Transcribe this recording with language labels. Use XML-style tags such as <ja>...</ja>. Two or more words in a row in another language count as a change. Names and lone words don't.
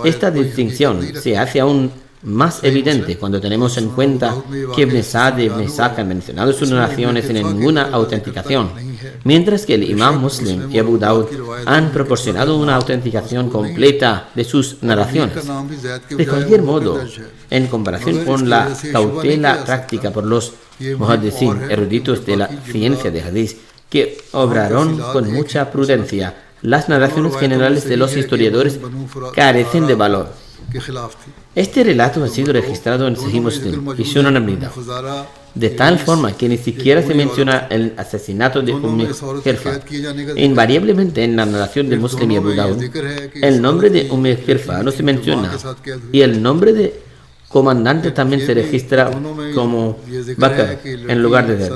<es>Esta distinción se hace aún más evidente cuando tenemos en cuenta que Ibn Sa'd y Ibn Ishaq han mencionado sus narraciones sin ninguna autenticación, mientras que el Imam Muslim y Abu Dawud han proporcionado una autenticación completa de sus narraciones. De cualquier modo, en comparación con la cautela práctica por los muhaddithin, eruditos de la ciencia de hadith, que obraron con mucha prudencia, las narraciones generales de los historiadores carecen de valor.</es> <hi>के खिलाफ थी।</hi> <es>Este relato ha sido registrado en Sahih Muslim y Sunan Abi Dawud, de tal forma que ni siquiera se menciona el asesinato de Hirfa. Invariablemente en la narración de Muslim y Abu Dawud, el nombre de Hirfa no se menciona y el nombre de comandante también se registra como Bakr en lugar de él.</es>